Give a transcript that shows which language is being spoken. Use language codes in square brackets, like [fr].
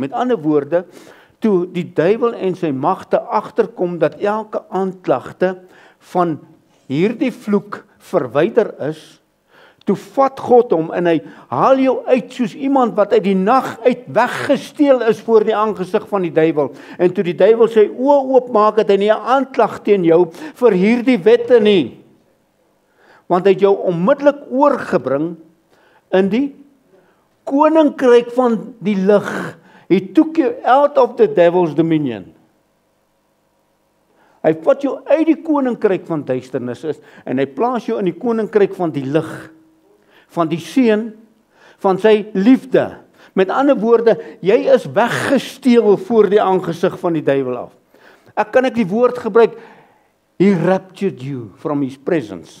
[af] Met ander woorde, toe die duiwel en sy magte agterkom dat elke aanklagte van hierdie vloek verwyder is, toe vat God hom en hy haal jou uit soos iemand wat uit die nag uit weggesteel is voor die aangesig van die duiwel. En toe die duiwel sy oë oopmaak, het hy nie 'n aanklag teen jou vir hierdie wette nie. Want hy het jou onmiddellik oorgebring in die koninkryk van die lig. [en] He took you out of the devil's dominion. [af] Hy vat jou uit die koninkryk van duisternis is en hy plaas jou in die koninkryk van die lig, van die seun, van sy liefde. Met ander woorde, jy is weggesteel voor die aangesig van die duiwel af. Ek kan die woord gebruik, [en] he raptured you from his presence.